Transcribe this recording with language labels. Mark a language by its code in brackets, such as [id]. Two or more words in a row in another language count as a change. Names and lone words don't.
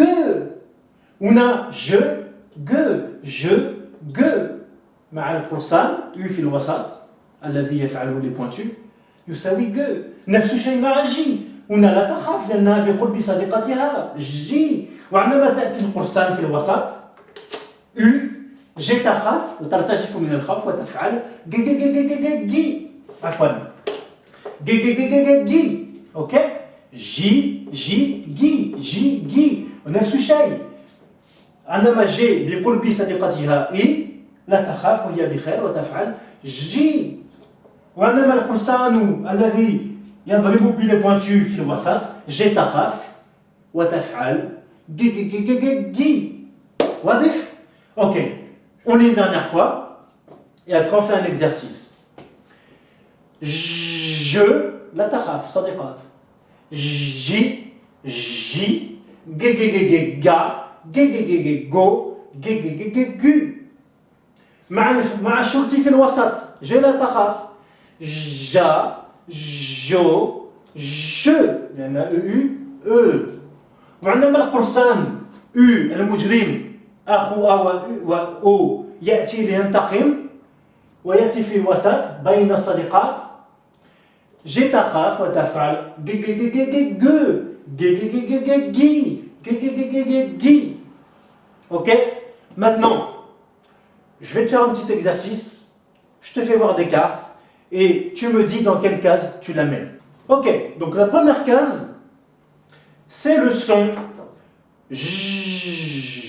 [ar] هنا ج مع القرصان U في الوسط الذي يفعله لي بوينتو يساوي ج. نفس الشيء مع جي. هنا لا تخاف لأنها بقرب صديقتها جي. وعندما تأتي القرصان في الوسط U جي تخاف وترتجف من الخوف وتفعل جي جي جي جي جي جي عفوا جي جي جي جي جي اوكي جي جي جي جي جي ونفس الشيء عندما جي بقرب صديقتها اي لا تخاف وهي بخير وتفعل جي وعندما القرصان الذي يضرب بلي بوانتو في الوسط جي تخاف وتفعل جي جي جي جي جي جي واضح؟ [fr] Ok, on lit une dernière fois et après on fait un exercice. [ar] Je, لا تخاف, صديقات. J, J, G, G, G, G, Ga, G, G, G, G, Go, G, G, G, G, Gu. مع الشرطي في الوسط. J لا تخاف. Ja, Jo, Je. لأن U, E. وعندما القرصان U المجرم أخو أو يأتي لينتقم ويأتي في الوسط بين الصديقات جي تخاف وتفعل جي جي جي جي جي جي جي جي جي جي جي جي جي جي جي جي. [fr] Ok? Maintenant, je vais te faire un petit exercice. Je te fais voir des cartes et tu me dis dans quelle case tu la mets. Ok, donc la première case, c'est le son J.